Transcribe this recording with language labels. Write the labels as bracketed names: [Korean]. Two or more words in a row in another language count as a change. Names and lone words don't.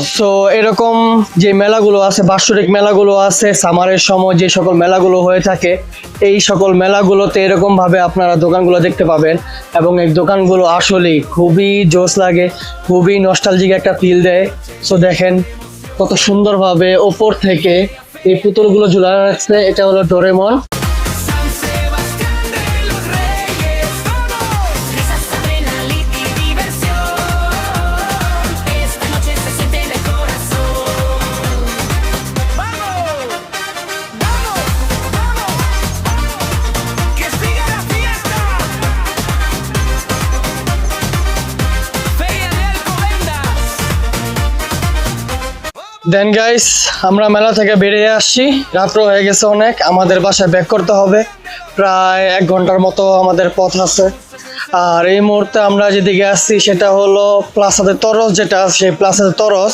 [Bangla] সো এরকম যে মেলাগুলো আছে, বাৎসরিক মেলাগুলো আছে, সামারের সময় যে সকল মেলাগুলো হয়ে থাকে, এই সকল মেলাগুলোতে এরকম ভাবে আপনারা দোকানগুলো দেখতে পাবেন। এবং এই দোকানগুলো আসলেই খুবই জোস লাগে, খুবই নস্টালজিক একটা ফিল দেয়। সো দেখেন কত সুন্দরভাবে ওপর থেকে এই পুতুলগুলো ঝুলানো আছে। এটা হলো ডোরেমন। [Spanish] San Sebastián de los Reyes, vamos. Risas, adrenalina y diversión. Esta noche se siente en el corazón. ¡Vamos! ¡Vamos! ¡Vamos! ¡Que siga la fiesta! Feria de Alcobendas. [English] then guys, [Bangla] আমরা মেলা থেকে বেরিয়ে আসছি, রাত্র হয়ে গেছে অনেক, আমাদের বাসায় ব্যাক করতে হবে। প্রায় 1 ঘন্টার মতো আমাদের পথ আছে। আর এই মুহূর্তে আমরা যেদিকে আসছি সেটা হলো প্লাজাতে তরস, যেটা আছে সেই প্লাজাতে তরস।